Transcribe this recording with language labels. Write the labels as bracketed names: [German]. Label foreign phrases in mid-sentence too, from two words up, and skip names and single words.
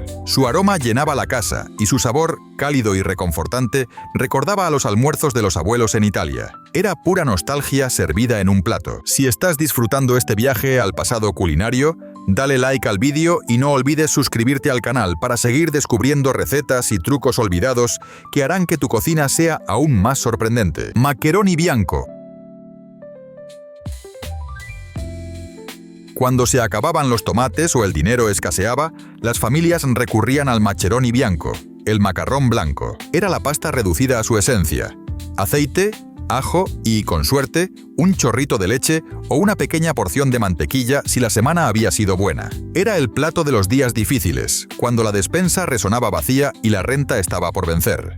[Spanish] Su aroma llenaba la casa, y su sabor, cálido y reconfortante, recordaba a los almuerzos de los abuelos en Italia. Era pura nostalgia servida en un plato. Si estás disfrutando este viaje al pasado culinario, dale like al vídeo y no olvides suscribirte al canal para seguir descubriendo recetas y trucos olvidados que harán que tu cocina sea aún más sorprendente. Maccheroni bianco. Cuando se acababan los tomates o el dinero escaseaba, las familias recurrían al maccheroni bianco, el macarrón blanco. Era la pasta reducida a su esencia: aceite, ajo y, con suerte, un chorrito de leche o una pequeña porción de mantequilla si la semana había sido buena. Era el plato de los días difíciles, cuando la despensa resonaba vacía y la renta estaba por vencer.